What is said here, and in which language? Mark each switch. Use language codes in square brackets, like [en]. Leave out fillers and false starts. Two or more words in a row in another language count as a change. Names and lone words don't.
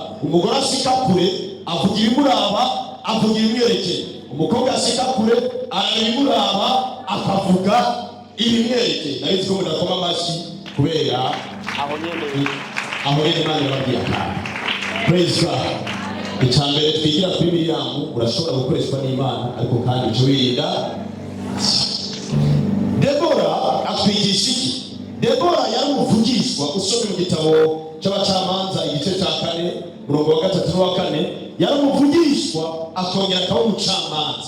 [rn] Umugore ashika kure avuga ibimuraba, avuga ibimwerekeye. Umukobwa ashika kure arabimuraba, akavuga ibimwerekeye. Nabizi ko mudakoma amashyi kubera aho nyene Imana yababwiye kandi. [en] Praise God. [rw] Icyambere twigira kuri Miriam, urashobora gukoreshwa n'Imana ariko kandi icyo wirinda. Debora atwigisha iki? Debora yari umuvugishwa. Usomye mu gitabo cy'abacamanza igice cya 4 umurongo wa 3 n'uwa 4, yari umuvugishwa akongera akaba umucamanza.